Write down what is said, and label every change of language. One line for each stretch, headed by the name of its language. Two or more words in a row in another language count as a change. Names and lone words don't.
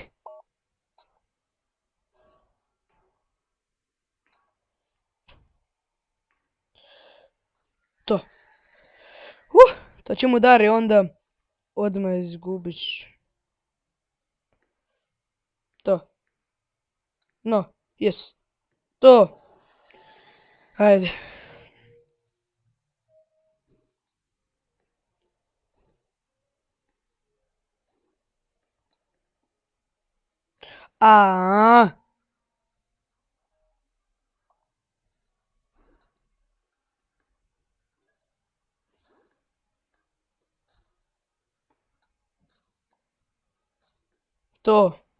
Croatian: To. To ćemo udari onda odmah izgubiš. To. No, yes. To. Ajde. A. To.